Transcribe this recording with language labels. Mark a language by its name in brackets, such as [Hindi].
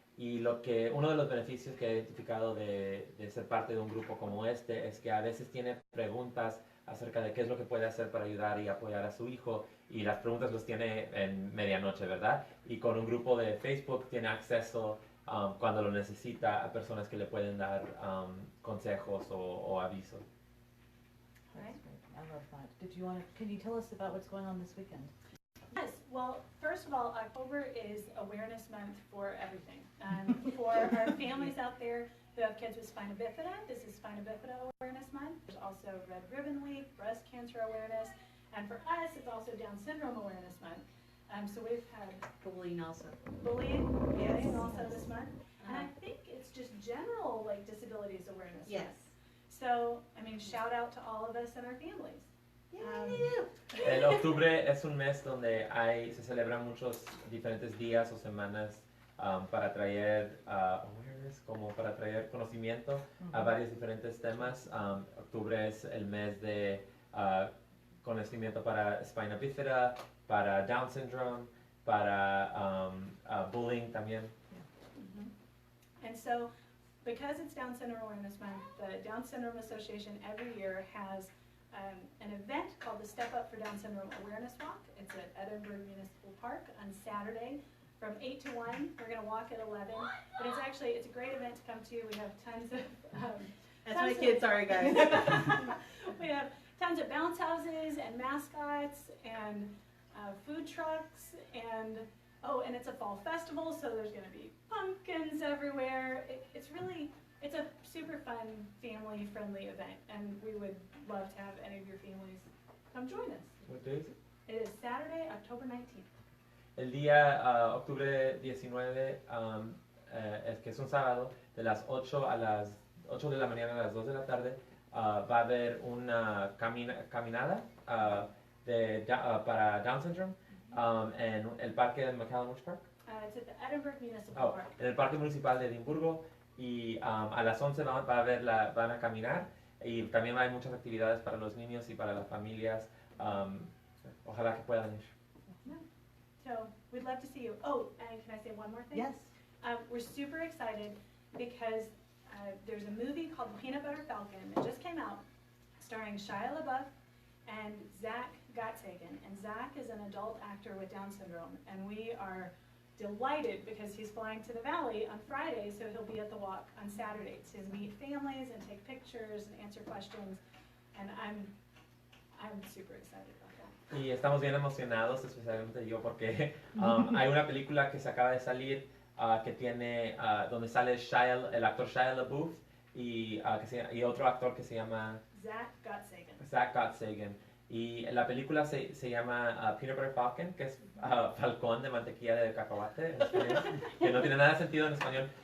[Spanish] Y uno de los beneficios que he identificado de ser parte de un grupo como este es que a veces tiene preguntas acerca de qué es lo que puede hacer para ayudar y apoyar a su hijo, y las preguntas los tiene en medianoche, ¿verdad? Y con un grupo de Facebook tiene acceso cuando lo necesita a personas que le pueden dar consejos o avisos. [English] Right. I love that. Can you tell us about what's going on this weekend? Yes, well, first of all, October is Awareness Month for everything. For our families out there who have kids with spina bifida, this is Spina Bifida Awareness Month. There's also Red Ribbon Week, Breast Cancer Awareness, and for us, it's also Down Syndrome Awareness Month. So we've had Bullying also. Bullying also this month. And I think it's just general disabilities awareness. Yes. So, I mean, shout out to all of us and our families. [Spanish] El octubre es un mes donde se celebran muchos diferentes días o semanas para traer awareness, como para traer conocimiento a varios diferentes temas. Octubre es el mes de conocimiento para spina bífida, para Down syndrome, para bullying también. [English] And so, because it's Down Syndrome Awareness Month, the Down Syndrome Association every year has an event called the Step Up for Down Syndrome Awareness Walk. It's at Edinburgh Municipal Park on Saturday from 8 to 1. We're going to walk at 11, but it's a great event to come to. We have tons of that's my kids, sorry guys. We have tons of bounce houses and mascots and food trucks, and it's a fall festival, so there's going to be pumpkins everywhere. It's a super fun, family-friendly event, and we would love to have any of your families come join us. What day is it? It is Saturday, October 19th. [Spanish] El día octubre 19, que es un sábado, de las 8 a las 8 de la mañana a las 2 de la tarde, va a haber una caminada para Down syndrome en el parque de McAllen Park. [English] It's at the Edinburgh Municipal Park. [Spanish] En el parque municipal de Edimburgo, y a las 11 van a caminar, y también hay muchas actividades para los niños y para las familias. Ojalá que puedan ir. [English] So we'd love to see you. Oh, and can I say one more thing? Yes. We're super excited because there's a movie called Peanut Butter Falcon that just came out, starring Shia LaBeouf and Zach Gottsagen. And Zach is an adult actor with Down syndrome, and we are delighted because he's flying to the Valley on Friday, so he'll be at the walk on Saturday to meet families and take pictures and answer questions, and I'm super excited about that. [Spanish] Y estamos bien emocionados, especialmente yo, porque hay una película que se acaba de salir que tiene donde sale el actor Shia LaBeouf y otro actor que se llama Zach Gottsagen. Y la película se llama Peanut Butter Falcon, que es falcón de mantequilla de cacahuate en español, que no tiene nada de sentido en español.